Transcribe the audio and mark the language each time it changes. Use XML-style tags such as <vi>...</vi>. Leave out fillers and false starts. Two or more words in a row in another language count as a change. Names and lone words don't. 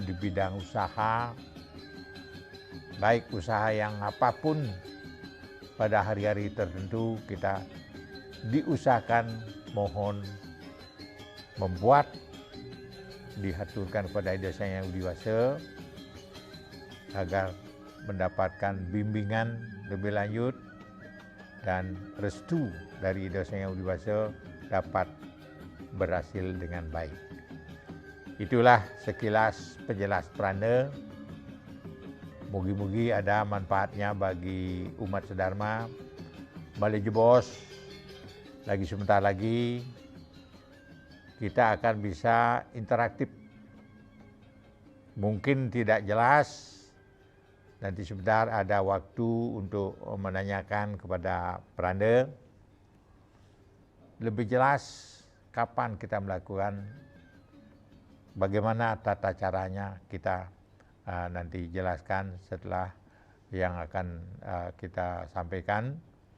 <id>di bidang usaha, baik usaha yang apapun pada hari-hari tertentu, kita diusahakan mohon membuat, dihaturkan kepada Ida Sang Hyang Widi Wasa agar mendapatkan bimbingan lebih lanjut dan restu dari Ida Sang Hyang Widi Wasa dapat berhasil dengan baik. Itulah sekilas penjelas Pranda. Mugi-mugi ada manfaatnya bagi umat sedharma. Balik Jebos, lagi sebentar lagi kita akan bisa interaktif. Mungkin tidak jelas, nanti sebentar ada waktu untuk menanyakan kepada Pranda lebih jelas kapan kita melakukan, bagaimana tata caranya, kita nanti jelaskan setelah yang akan kita sampaikan.</id>